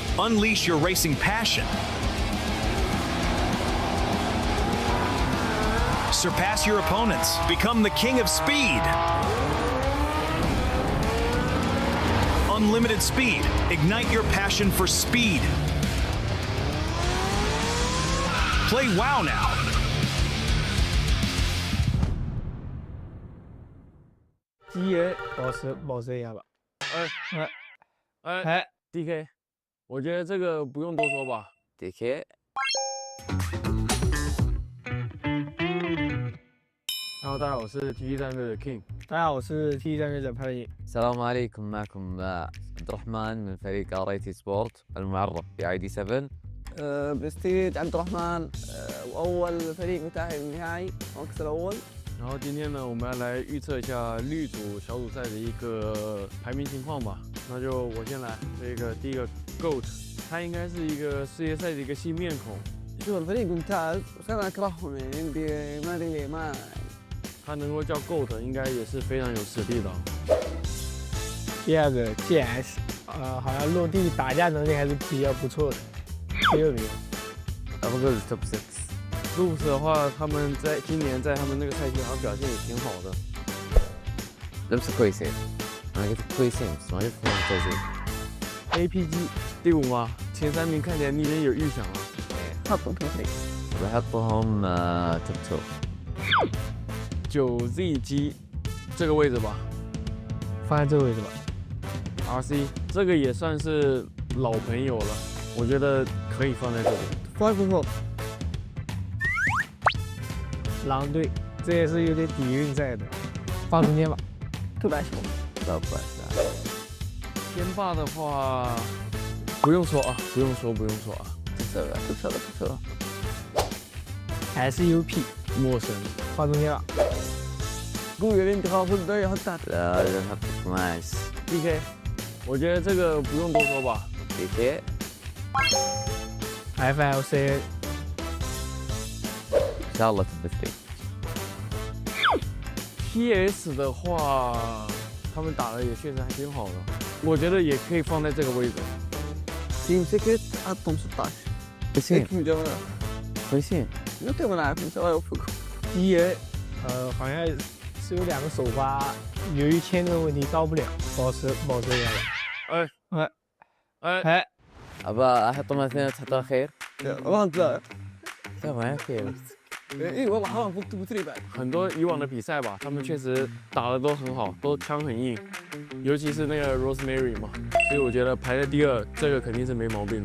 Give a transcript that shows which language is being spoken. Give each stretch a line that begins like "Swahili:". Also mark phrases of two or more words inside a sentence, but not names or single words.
English: Unleash your racing passion. Surpass your opponents. Become the king of speed. Unlimited speed. Ignite your passion for speed. Play WoW now.
Chinese: GA 保持一下吧。DK， 我觉得这个不用多说吧。DK。Hello， 大家好，我是 T 战队的 King。大家好，我是 T 战队的潘毅。
Arabic: السلام عليكم معكم عبد الرحمن من فريق RIT سبورت المعرف ب ID7 بستيد عبد الرحمن واول فريق متاهل النهائي المركز الاول
Chinese: 然后今天呢，我们要来预测一下绿组小组赛的一个排名情况吧。那就我先来，这个第一个 GOAT， 他应该是一个世界赛的一个新面孔。
Arabic: شوف الفريق ممتاز بس انا اكرههم يعني ما ادري ليه ما
Chinese: 他能够叫 GOAT， 应该也是非常有实力的。第二个 GS， 好像落地打架能力还是比较不错的，第2名。
Arabic: أفضل توب 6
Chinese: Loops 的话，他们在今年在他们那个赛季好像表现也挺好的。
Arabic: لمسة كويسين أنا قلت كويسين بس ما قلت ممتازين
Chinese: APG 第5吗？前3名看起来你已经有预想了。
Arabic: حطهم في الفريق بحطهم توب 2
Chinese: 9ZG 这个位置吧，放在这个位置吧。 RC 这个也算是老朋友了，我觉得可以放在这里。 5 狼队，这也是有点底蕴在的，放中间吧。特别喜欢。天霸的话，不用说啊，不用说啊。不错。 SUP 陌生，放中间吧。
Arabic: قوي انت خاف الدوري حتى لا لازم نحط 12
Chinese: DK， 我觉得这个不用多说吧。 DK FLC
Arabic: إن شاء الله توب 3
Chinese: PS 的话，他们打的也确实还挺好的，我觉得也可以放在这个位置。
Arabic: تيم سكرت حطهم 16 كويسين جولة كويسين انت ما نعرف ان شاء الله يوفقكم
Chinese: DA 好像是有2个首发，由于签证问题到不了，保持一下吧。哎，
Arabic: أبا أحطهم 2 تحطها خير والله لا ما خير اي والله حرام فوق توب 3 بعد
Chinese: 很多以往的比赛吧，他们确实打的都很好，都枪很硬，尤其是那个 Rosemary 嘛，所以我觉得排在第2，这个肯定是没毛病的。